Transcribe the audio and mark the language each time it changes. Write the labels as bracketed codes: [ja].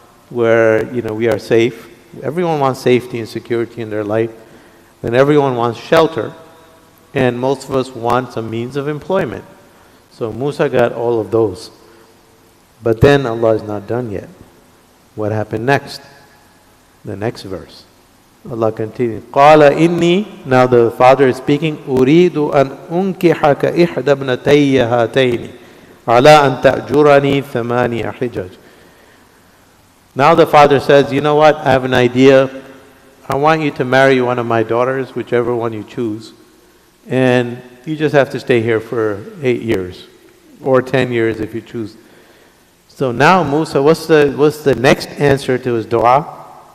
[en] where, we are safe. Everyone wants safety and security in their life. Then everyone wants shelter. And most of us want some means of employment. So Musa got all of those. But then Allah is not done yet. What happened next? The next verse. Allah continues. [ar] قَالَ إِنِّي, [en] now the father is speaking, [ar] أُرِيدُ أَنْ أُنْكِحَكَ إِحْدَى ابْنَتَيَّ هَاتَيْنِ عَلَىٰ أَنْ تَأْجُرَنِي ثَمَانِيَ حِجَجٍ. [en] Now the father says, you know what, I have an idea. I want you to marry one of my daughters, whichever one you choose. And you just have to stay here for 8 years. Or 10 years if you choose. So now Musa, what's the next answer to his dua?